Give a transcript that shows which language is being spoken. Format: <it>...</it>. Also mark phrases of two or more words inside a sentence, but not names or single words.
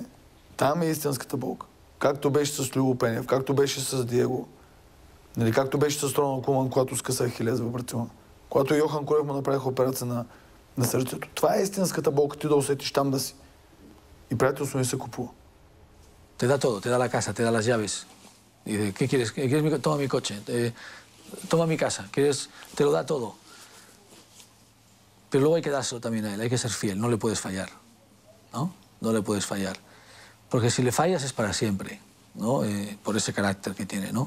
<bg>Там е истинската болка. Както беше с Любо Пенев, както беше с Диего, нали, както беше с Роналд Куман, когато скъса Ахилес в Барселона. Когато Йохан Кроев му направиха операция на сърцето. Това е истинската болка, ти да усетиш там да си. И приятелство не се купува.</bg> <es>Te da todo, te da la casa, te da las llaves. Y dice, ¿qué quieres? Toma mi coche, toma mi casa, te lo da todo. Pero luego hay que dárselo también a él, hay que ser fiel, no le puedes fallar, ¿no? No le puedes fallar. Porque si le fallas es para siempre, ¿no? Por ese carácter que tiene, ¿no?</es>